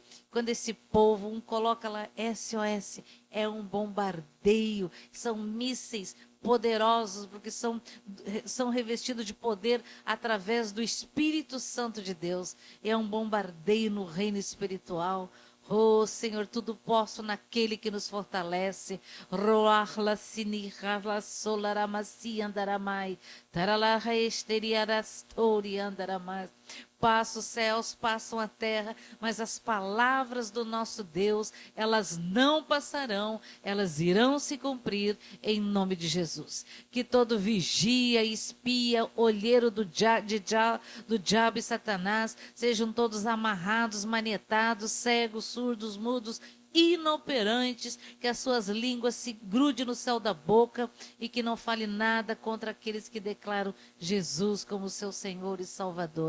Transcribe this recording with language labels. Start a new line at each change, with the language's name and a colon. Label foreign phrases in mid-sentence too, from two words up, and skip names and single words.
Portuguese: Quando esse povo, coloca lá SOS, é um bombardeio, são mísseis poderosos, porque são revestidos de poder através do Espírito Santo de Deus. É um bombardeio no reino espiritual. Oh, Senhor, tudo posso naquele que nos fortalece. Roarla sinirla solaramaci andaramai. Taralaha esteriarastori andaramai. Passa os céus, passam a terra, mas as palavras do nosso Deus, elas não passarão, elas irão se cumprir em nome de Jesus. Que todo vigia, espia, olheiro do diabo e Satanás, sejam todos amarrados, manietados, cegos, surdos, mudos, inoperantes, que as suas línguas se grudem no céu da boca e que não fale nada contra aqueles que declaram Jesus como seu Senhor e Salvador.